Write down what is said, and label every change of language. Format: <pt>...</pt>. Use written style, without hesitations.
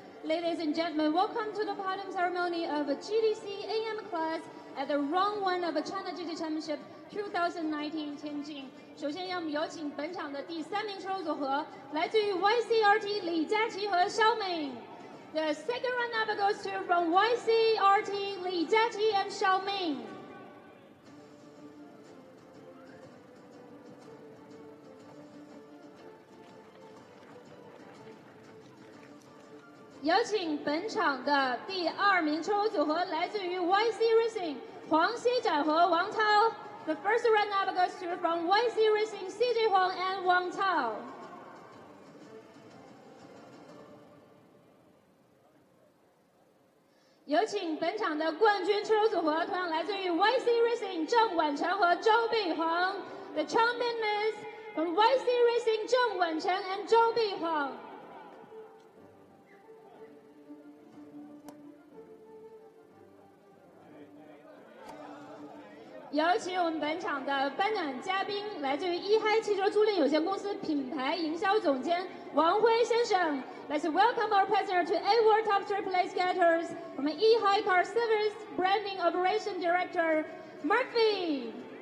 <en>Ladies and gentlemen, welcome to the podium ceremony of GTC AM Class at the Round 1 of China GT Championship 2019 Tianjin。</en> <zh>首先，让我们有请本场的第3名车手组合，来自于 YCRT 李佳琦和肖敏。</zh> <en>The second run-up goes to from YCRT 李佳琦 and 肖敏。</en> <zh>有请本场的第2名车手组合，来自于 YC Racing 黄熙展和王涛。</zh> <en>The first run-up goes to from YC Racing CJ Huang and Wang Tao。</en> <zh>有请本场的冠军车手组合，同样来自于 YC Racing 郑婉成和周碧煌。</zh> <en>The champion is from YC Racing 郑婉成 and 周碧煌。</en> <zh>有请我们本场的颁奖嘉宾，来自于一嗨汽车租赁有限公司品牌营销总监王辉先生。</zh> <en>Let's welcome our president to award top 3 place getters from E-Hi Car Service Branding Operation Director Murphy。</en>